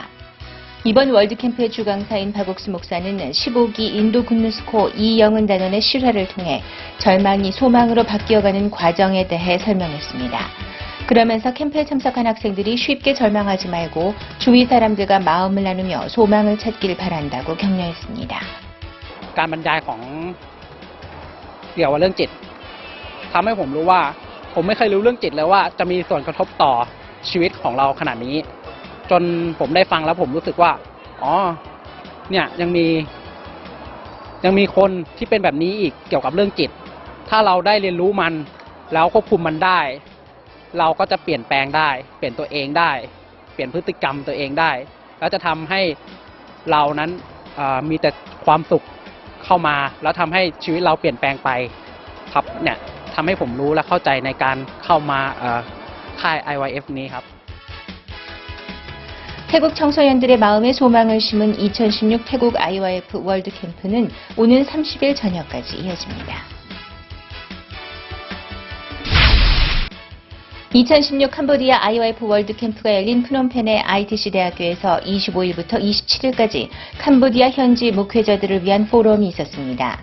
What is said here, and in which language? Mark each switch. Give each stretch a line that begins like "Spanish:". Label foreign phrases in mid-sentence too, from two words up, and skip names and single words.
Korean: 이번 월드캠프의 주강사인 박옥수 목사는 15기 인도 군누스코 이영은 단원의 실화를 통해 절망이 소망으로 바뀌어가는 과정에 대해 설명했습니다. 그러면서 캠프에 참석한 학생들이 쉽게 절망하지 말고 주위 사람들과 마음을 나누며 소망을 찾길 바란다고 격려했습니다.
Thai: การบรรยายของเกี่ยวกับเรื่องจิตทำให้ผมรู้ว่าผมไม่เคยรู้เรื่องจิตเลยว่าจะมีส่วนกระทบต่อชีวิตของเราขนาด นี้จนผมได้ฟังแล้วผมรู้สึกว่าอ๋อเนี่ยยังมีคนที่เป็นแบบนี้อีกเกี่ยวกับเรื่องจิตถ้าเราได้เรียนรู้มันแล้วควบคุมมันได้เราก็จะเปลี่ยนแปลงได้เปลี่ยนตัวเองได้เปลี่ยนพฤติกรรมตัวเองได้แล้วจะทำให้เรานั้นมีแต่ความสุขเข้ามาแล้วทำให้ชีวิตเราเปลี่ยนแปลงไปครับเนี่ยทำให้ผมรู้และเข้าใจในการเข้ามาค่าย IYF นี้ครับ
Korean: 태국 청소년들의 마음에 소망을 심은 2016 태국 IOIF 월드캠프는 오는 30일 저녁까지 이어집니다. 2016 캄보디아 IOIF 월드캠프가 열린 프놈펜의 ITC 대학교에서 25일부터 27일까지 캄보디아 현지 목회자들을 위한 포럼이 있었습니다.